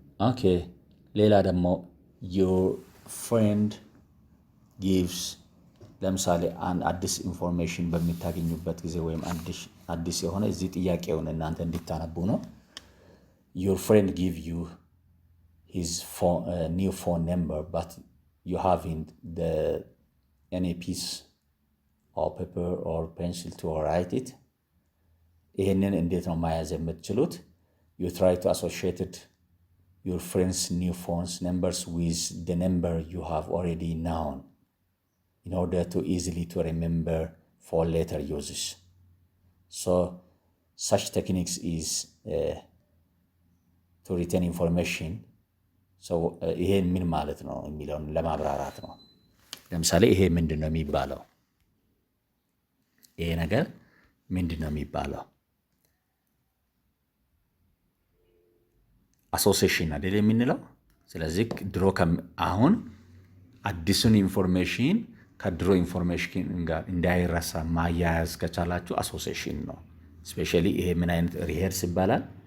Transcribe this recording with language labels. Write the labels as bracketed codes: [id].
[am] ኦኬ ሌላ ደግሞ [en] your friend gives [am] ለምሳሌ አንድ አዲስ ኢንፎርሜሽን በሚታገኙበት ጊዜ ወይም አዲስ የሆነ እዚህ ጥያቄውን እናንተ እንድታነቡ ነው። [en] your friend give you his new phone number but you have in any piece or paper or pencil to write it. [am] ይሄንን እንዴት ነው መያዝ የምትችሉት? [en] You try to associate your friends' new phones numbers with the number you have already known in order to easily to remember for later uses. So such techniques is to retain information. So [am] ይሄን ምን ማለት ነው የሚለውን ለማብራራት ነው። ለምሳሌ ይሄ ምንድን ነው የሚባለው? ይሄ ነገር ምንድን ነው የሚባለው? አሶሲዬሽን አይደል የምንለው። ስለዚህ ድሮ አሁን አዲሱን ኢንፎርሜሽን ከድሮ ኢንፎርሜሽን ጋር እንዳይረሳ ማያያዝ ከቻላችሁ አሶሲዬሽን ነው። ስፔሻሊ ይሄ ምን አይነት ሪሄርስ ይባላል?